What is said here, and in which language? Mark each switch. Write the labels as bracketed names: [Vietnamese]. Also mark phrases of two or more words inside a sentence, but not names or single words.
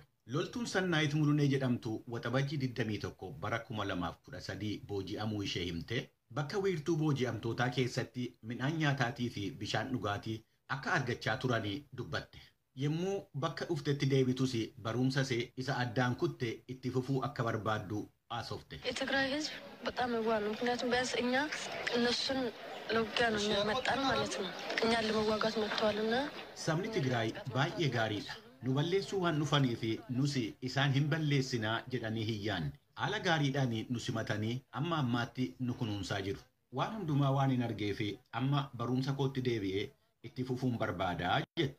[Oromo] Loltuun Sannaayit Mulunee jedhamtu waxabajjii 21 bara 2013 booji'amuu ishee himte bakka wiirtuu booji'amtootaa keessatti midhaan nyaataatii fi bishaan dhugaatii akka argachaa turanii dubbatte. Yemmuu bakka dhuftetti deebitus barumsa isa addaan kutte itti fufuu akka barbaaddu haasofte. [Amharic] የትግራይ ህዝብ በጣም የዋህ ነው። ምክንያቱም ቢያንስ እኛ እነሱን ለውጊያ ነው የሚመጣን ማለት ነው። እኛን ለመዋጋት መጥተዋልና [Oromo] sabni Tigraay baay'ee gaariidha. Nu balleessuu waan dhufaniif nusi isaan hin balleessinaa jedhanii hiyyaan haala gaariidhaan nu simatanii amma ammaatti nu kunuunsaa jiru. Waan hundumaa waan hin argeef amma barumsa kootti deebi'ee itti fufuun barbaadaa jette.